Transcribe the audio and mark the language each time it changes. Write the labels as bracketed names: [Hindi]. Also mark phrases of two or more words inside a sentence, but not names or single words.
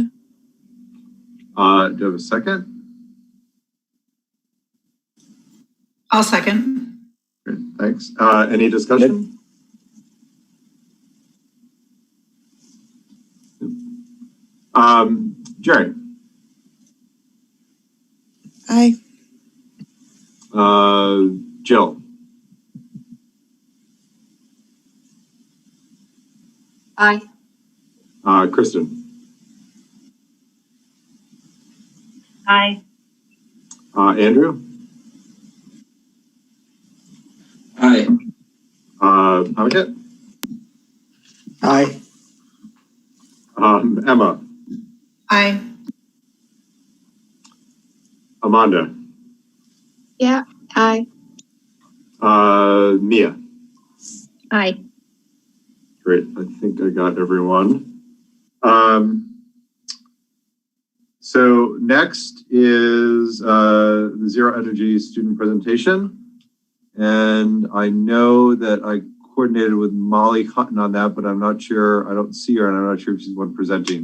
[English] Do I have a second? I'll second. Great, thanks. Any discussion? Jerry? Aye. Jill? Aye. Kristen? Aye. Andrew? Aye. Amit? Aye. Emma? Aye. Amanda? Yeah, aye. Mia? Aye. Great, I think I got everyone. So next is the Zero Energy student presentation. And I know that I coordinated with Molly Hutton on that, but I'm not sure, I don't see her and I'm not sure if she's the one presenting.